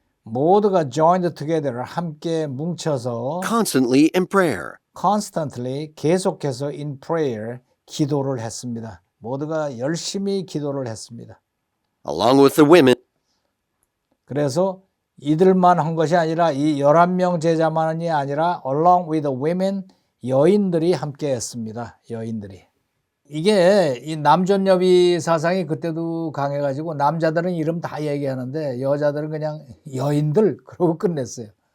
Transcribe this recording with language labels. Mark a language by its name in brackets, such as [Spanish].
[Korean] 모두가 [English] joined together [Korean] 함께 뭉쳐서 [English] constantly in prayer, constantly [Korean] 계속해서 [English] in prayer [Korean] 기도를 했습니다. 모두가 열심히 기도를 했습니다. [English] along with the women [Korean] 그래서 이들만 한 것이 아니라 이 11명 제자만이 아니라 [English] along with the women [Korean] 여인들이 함께 했습니다. 여인들이. 이게 이 남존여비 사상이 그때도 강해가지고 남자들은 이름 다 얘기하는데 여자들은 그냥 여인들 그러고 끝냈어요.